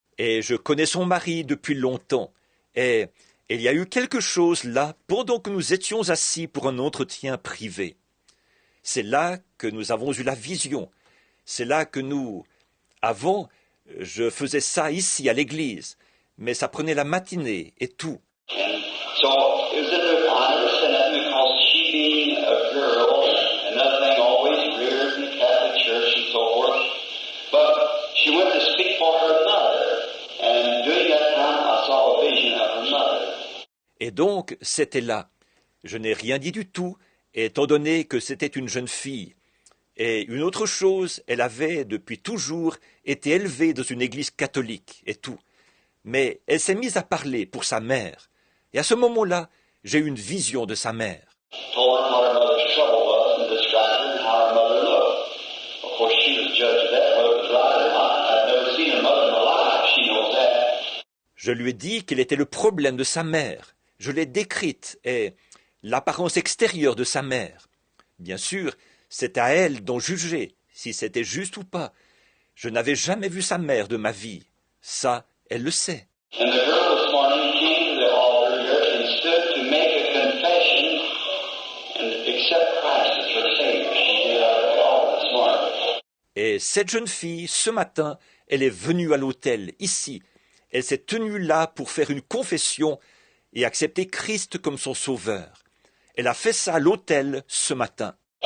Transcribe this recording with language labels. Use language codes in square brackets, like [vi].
[fr] Et je connais son mari depuis longtemps. Et il y a eu quelque chose là pendant que nous étions assis pour un entretien privé. C'est là que nous avons eu la vision. C'est là que avant, je faisais ça ici à l'église, mais ça prenait la matinée et tout. [en] And so it was in the, I understand that because she being a girl, another thing always reared in the Catholic Church and so forth, but she went to speak for her mother, and during that time I saw a vision of her mother. [fr] Et donc, c'était là. Je n'ai rien dit du tout, étant donné que c'était une jeune fille. Et une autre chose, elle avait, depuis toujours, été élevée dans une église catholique et tout. Mais elle s'est mise à parler pour sa mère. Et à ce moment-là, j'ai eu une vision de sa mère. [en] Told her what her mother's trouble was and described her and how her mother looked. Of course, she was judged of that, whether it was right or not. I've never seen her mother in my life. She knows that. [fr] Je lui ai dit quel était le problème de sa mère. Je l'ai décrite et l'apparence extérieure de sa mère. Bien sûr, c'est à elle d'en juger, si c'était juste ou pas. Je n'avais jamais vu sa mère de ma vie. Ça, elle le sait. [en] And the girl this morning came to the altar here and stood to make a confession and accept Christ as her Savior. She did out at the altar this morning. [fr] Et cette jeune fille, ce matin, elle est venue à l'autel, ici. Elle s'est tenue là pour faire une confession et accepter Christ comme son sauveur. Elle a fait ça à l'autel ce matin.